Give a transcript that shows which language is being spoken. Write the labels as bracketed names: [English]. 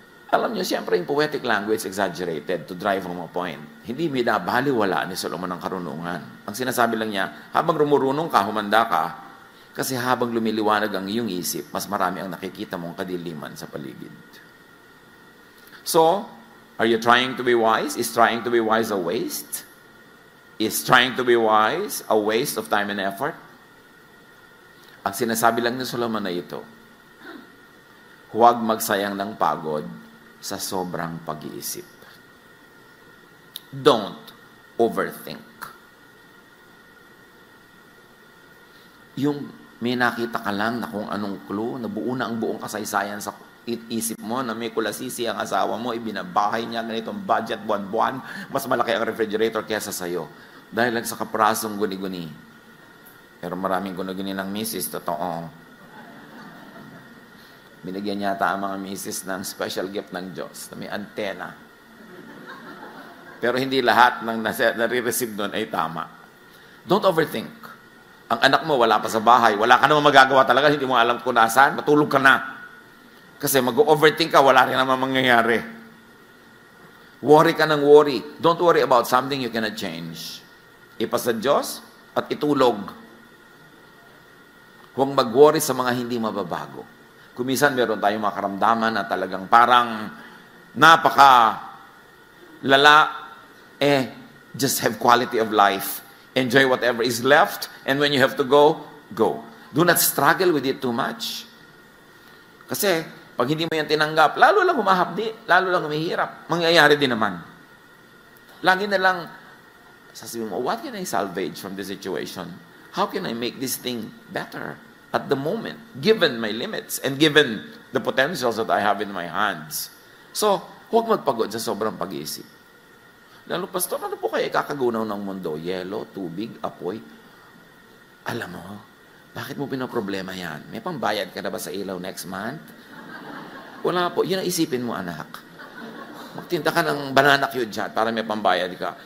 [Filipino] Alam niyo, siyempre yung [English] poetic language exaggerated to drive home a point. [Filipino] Hindi binabaliwala ni Solomon ang karunungan. Ang sinasabi lang niya, habang rumurunong ka, humanda ka, kasi habang lumiliwanag ang iyong isip, mas marami ang nakikita mong kadiliman sa paligid. [English] So, are you trying to be wise? Is trying to be wise a waste? Is trying to be wise a waste of time and effort? [Filipino] Ang sinasabi lang ni Solomon na ito, huwag magsayang ng pagod sa sobrang pag-iisip. [English] Don't overthink. [Filipino] Yung may nakita ka lang na kung anong clue, nabuo na ang buong kasaysayan sa isip mo na may kulasisi ang asawa mo, ibinabahay niya ganitong budget buwan-buwan, mas malaki ang refrigerator kesa sa'yo. Dahil lang sa kaprasong guni-guni. Pero maraming guni-guni ng misis, totoo. Binigyan yata ang mga misis ng special gift ng Diyos na may antena. Pero hindi lahat ng nare-receive doon ay tama. [English] Don't overthink. [Filipino] Ang anak mo wala pa sa bahay, wala ka naman magagawa talaga, hindi mo alam kung nasaan, matulog ka na. Kasi mag-overthink ka, wala rin naman mangyayari. Worry ka ng worry. [English] Don't worry about something you cannot change. [Filipino] Ipasa Diyos at itulog. Huwag mag-worry sa mga hindi mababago. Kumisan meron tayong mga karamdaman na talagang parang napaka lala, [English] just have quality of life. Enjoy whatever is left, and when you have to go, go. Do not struggle with it too much. [Filipino] Kasi, pag hindi mo yan tinanggap, lalo lang humahapdi, lalo lang humihirap. Mangyayari din naman. Lagi na lang, sasabihin mo, [English] what can I salvage from this situation? How can I make this thing better? At the moment, given my limits and given the potentials that I have in my hands. [Filipino] So, huwag magpagod sa sobrang pag-iisip. Lalo, Pastor, ano po kayo ikakagunaw ng mundo? Yelo, tubig, apoy. Alam mo, bakit mo pinoproblema yan? May pambayad ka na ba sa ilaw next month? Wala po. Yun ang isipin mo, anak. Magtinta ka ng banana cue dyan para may pambayad ka.